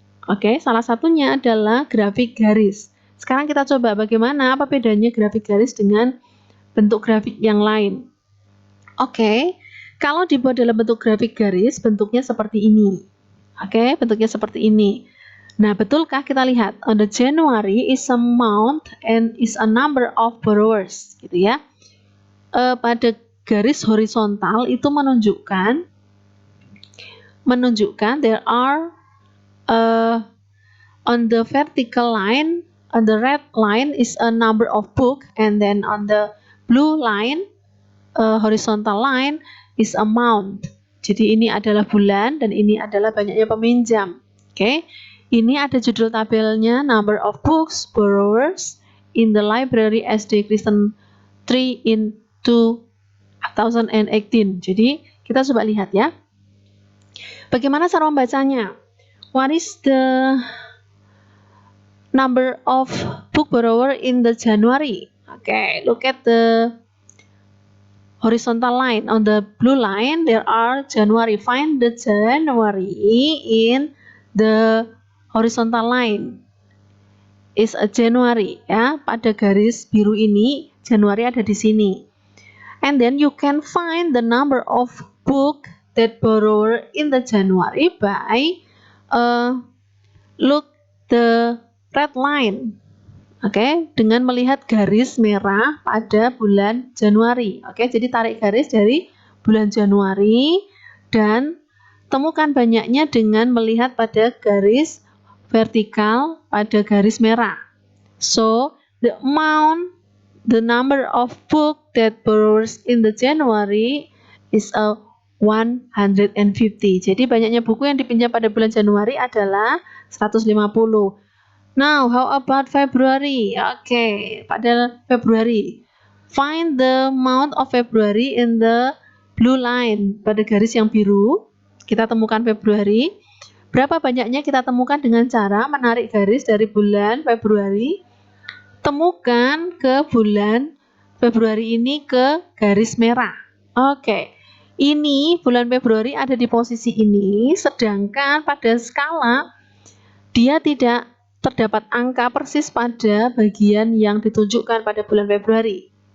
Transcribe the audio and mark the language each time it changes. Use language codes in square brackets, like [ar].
[id] Oke, salah satunya adalah grafik garis. Sekarang kita coba bagaimana, apa bedanya grafik garis dengan bentuk grafik yang lain. Oke, kalau dibuat dalam bentuk grafik garis, bentuknya seperti ini. Oke, bentuknya seperti ini. Nah, betulkah kita lihat? [en] On the January is a month and is a number of borrowers, [id] gitu ya. Pada garis horizontal itu menunjukkan [en] there are on the vertical line, on the red line is a number of book, and then on the blue line, horizontal line is amount. [id] Jadi ini adalah bulan dan ini adalah banyaknya peminjam. Oke, ini ada judul tabelnya, [en] number of books borrowers in the library SD Kristen 3 in 2018. [id] Jadi kita coba lihat ya. Bagaimana cara membacanya? [en] What is the number of book borrower in the January? Okay, look at the horizontal line. On the blue line, there are January. Find the January in the horizontal line. Is a January, [id] ya. Pada garis biru ini, Januari ada di sini. [en] And then you can find the number of book that borrower in the January by look the red line. [id] Oke, dengan melihat garis merah pada bulan Januari. Oke, jadi tarik garis dari bulan Januari dan temukan banyaknya dengan melihat pada garis vertikal pada garis merah. [en] So, the amount, the number of book that borrowers in the January is a 150. [id] Jadi banyaknya buku yang dipinjam pada bulan Januari adalah 150. [en] Now, how about February? Oke, [id] pada Februari. [en] Find the amount of February in the blue line. [id] Pada garis yang biru, kita temukan Februari. Berapa banyaknya kita temukan dengan cara menarik garis dari bulan Februari. Temukan ke bulan Februari ini ke garis merah. Oke. Ini bulan Februari ada di posisi ini, sedangkan pada skala dia tidak terdapat angka persis pada bagian yang ditunjukkan pada bulan Februari.